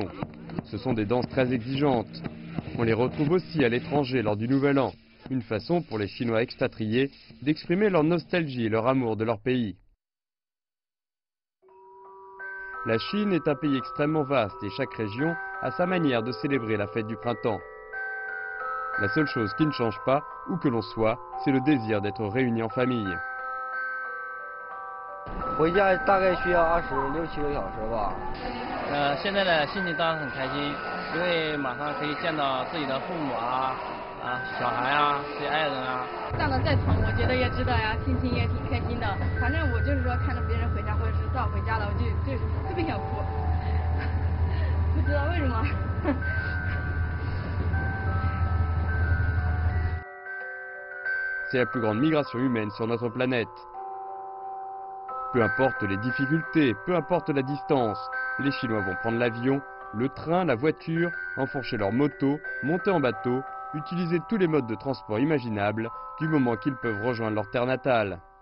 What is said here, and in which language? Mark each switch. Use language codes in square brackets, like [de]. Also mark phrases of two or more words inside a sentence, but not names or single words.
[fr] Ce sont des danses très exigeantes. On les retrouve aussi à l'étranger lors du Nouvel An, une façon pour les Chinois expatriés d'exprimer leur nostalgie et leur amour de leur pays. La Chine est un pays extrêmement vaste et chaque région a sa manière de célébrer la fête du printemps. La seule chose qui ne change pas, où que l'on soit, c'est le désir d'être réunis en famille. [zh] 回家大概需要26-7个小时吧。现在的心情当然很开心，因为马上可以见到自己的父母小孩自己爱人站得再长，我觉得也值得呀，心情也挺开心的。反正我就是说，看着别人回家或者是早回家了，我就特别想哭，不知道为什么。 [fr] C'est la plus grande migration humaine sur notre planète. Peu importe les difficultés, peu importe la distance, les Chinois vont prendre l'avion, le train, la voiture, enfourcher leur moto, monter en bateau, utiliser tous les modes de transport imaginables du moment qu'ils peuvent rejoindre leur terre natale.